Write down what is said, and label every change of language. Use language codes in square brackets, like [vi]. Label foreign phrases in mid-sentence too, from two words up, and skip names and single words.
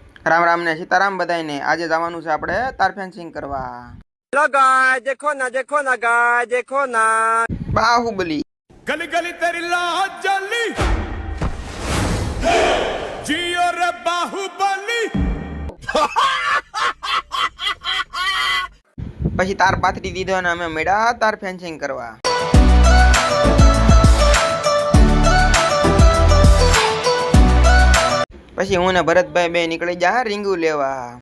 [gu] રામ રામ ને સીताराम બધાને। આજે જવાનું છે આપણે તાર ફેન્સિंग કરવા। [en] hello guys [hi] देखो ना गाइस देखो ना बाहुबली गली गली तेरी लाज जली जियो रे बाहुबली। [gu] પછી તાર પાથરી દીધો અને અમે મેળા તાર ફેન્સિંગ કરવા। પછી હું ને ભરતભાઈ બે નીકળી જા રીંગુ લેવા।